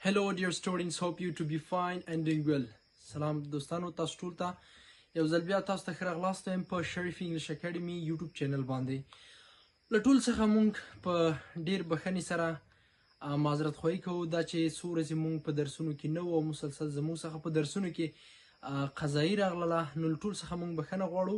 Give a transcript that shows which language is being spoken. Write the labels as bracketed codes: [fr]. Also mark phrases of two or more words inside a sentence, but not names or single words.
[en] Hello dear students, hope you to be fine and doing well. [ps] سلام دوستانو، تاسو ټول ته یو ځل بیا تاسو ته ښه راغلاست یم په شریف انګلیش اکیډمي یوټیوب چینل باندې. له ټول څخه مونږ په ډیر بخښنې سره معذرت خواهي کوو دا چې څو ورځې مونږ په درسونو کې نه وو او مسلسل زموږ څخه په درسونو کې قضایي راغله، نو له ټول څخه مونږ بخښنه غواړو.